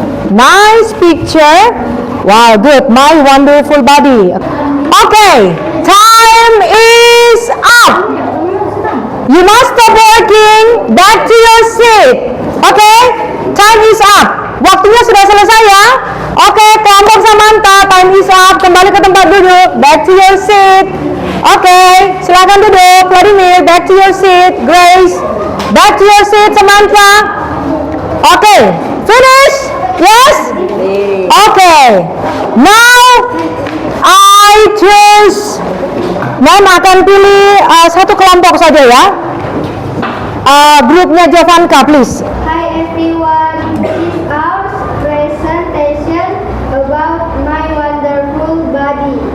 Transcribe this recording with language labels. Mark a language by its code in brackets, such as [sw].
[en] Nice picture. Wow, good. My wonderful body. Okay. Time is up. You must stop working. Back to your seat. Okay? Time is up. [id] Waktunya sudah selesai ya. Oke, kelompok Samantha, [en] time is up. [id] Kembali ke tempat duduk. [en] Back to your seat. Oke, [id] silakan duduk. [en] Vladimir, back to your seat. Grace, back to your seat. Samantha. Oke, finish? Yes? Oke. Now I choose. [id] Mom akan pilih satu kelompok saja ya. Grupnya Jovanka, please. [en] Hi everyone, this is our presentation about my wonderful body.